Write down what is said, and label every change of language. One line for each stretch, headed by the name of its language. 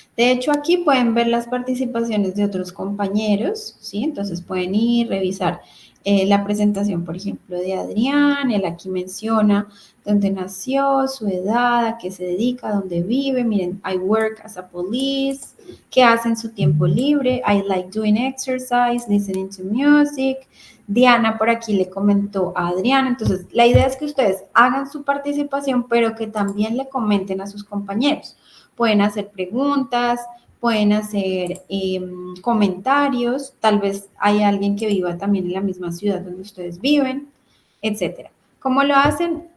Spanish: De hecho, aquí pueden ver las participaciones de otros compañeros, ¿sí? Entonces pueden ir, revisar la presentación, por ejemplo, de Adrián. Él aquí menciona dónde nació, su edad, a qué se dedica, dónde vive. Miren,
English: I work as a police.
Spanish: ¿Qué hace en su tiempo libre?
English: I like doing exercise, listening to music.
Spanish: Diana por aquí le comentó a Adriana. Entonces, la idea es que ustedes hagan su participación, pero que también le comenten a sus compañeros. Pueden hacer preguntas, pueden hacer comentarios, tal vez hay alguien que viva también en la misma ciudad donde ustedes viven, etcétera. ¿Cómo lo hacen?